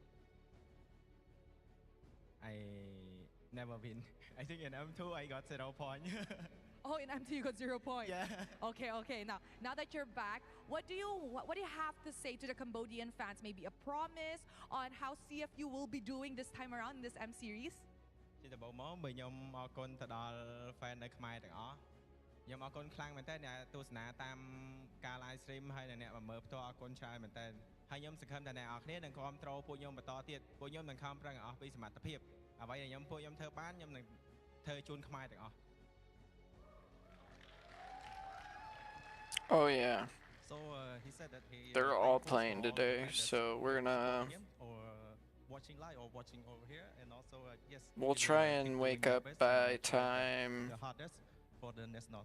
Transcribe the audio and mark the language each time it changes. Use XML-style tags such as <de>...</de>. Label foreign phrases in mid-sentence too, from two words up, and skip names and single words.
<en>I never win. I think in M2 I got 0 point. Oh, in M2 you got 0 points. Yeah. Okay. Now that you're back, what do you have to say to the Cambodian fans? Maybe a promise on how CFU will be doing this time around in this M series?</en> <km>ជាដំបូងមកខ្ញុំអរគុណទៅដល់ fan នៅខ្មែរទាំងអស់ខ្ញុំអរគុណខ្លាំងមែនតើអ្នកទស្សនាតាមការ</km> <en>live stream</en> <km>ហើយអ្នកមកមើលផ្ទាល់អរគុណច្រើនមែនតើហើយខ្ញុំសង្ឃឹមថាអ្នកនរគ្នានឹងគ្រប់គ្រងពួកខ្ញុំបន្តទៀតពួកខ្ញុំនឹងខំប្រឹងអស់ពីសមត្ថភាពអ្វីដែលពួកខ្ញុំធ្វើបានខ្ញុំនឹងធ្វើជូនខ្មែរទាំងអស់</km> <en>Oh yeah. So he said that They're all playing today, so we're gonna watching live or watching over here and also yes we'll try and wake up by time the hardest for the national.</en>